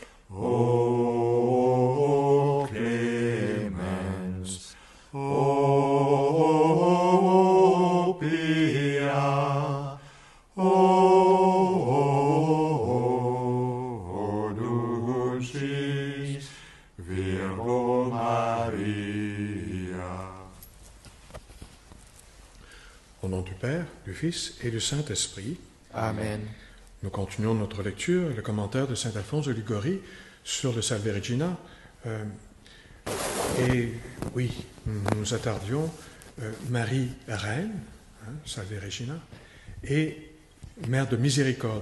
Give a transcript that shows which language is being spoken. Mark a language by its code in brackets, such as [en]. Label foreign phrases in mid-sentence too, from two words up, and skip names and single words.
[la] O clemens, o pia, o dulcis Virgo Maria. [fr] Au nom du Père, du Fils et du Saint-Esprit. Amen. Nous continuons notre lecture, le commentaire de saint Alphonse de Liguori sur le Salve Regina. Et oui, nous nous attardions, Marie Reine, Salve Regina, et Mère de Miséricorde.